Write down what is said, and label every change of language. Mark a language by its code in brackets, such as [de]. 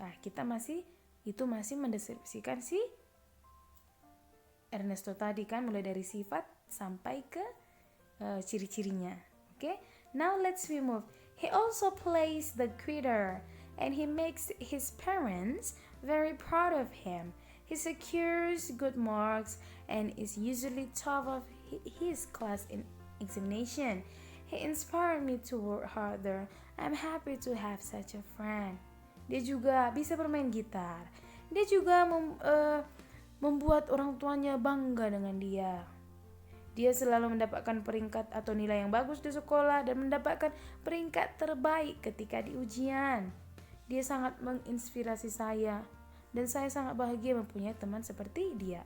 [id] Kita masih mendeskripsikan si Ernesto tadi kan, mulai dari sifat sampai ke ciri-cirinya. [en] Okay? Now let's move. He also plays the guitar and he makes his parents very proud of him. He secures good marks and is usually top of his class in examination. He inspired me to work harder. I'm happy to have such a friend. [id] Dia juga bisa bermain gitar. Dia juga membuat orang tuanya bangga dengan dia. Dia selalu mendapatkan peringkat atau nilai yang bagus di sekolah dan mendapatkan peringkat terbaik ketika di ujian. Dia sangat menginspirasi saya dan saya sangat bahagia mempunyai teman seperti dia.